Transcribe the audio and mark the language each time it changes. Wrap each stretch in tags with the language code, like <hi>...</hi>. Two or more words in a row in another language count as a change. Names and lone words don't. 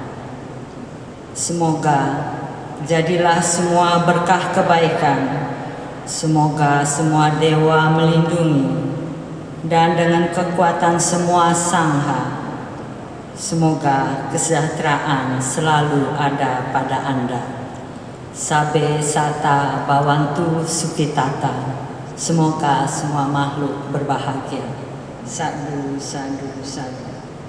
<id>Semoga jadilah semua berkah kebaikan. Semoga semua dewa melindungi, dan dengan kekuatan semua Sangha, semoga kesejahteraan selalu ada pada Anda.</id> <pi>Sabe sata bawantu sukitata.</pi> <id>Semoga semua makhluk berbahagia.</id> <pi>Sadu, sadu, sadu.</pi>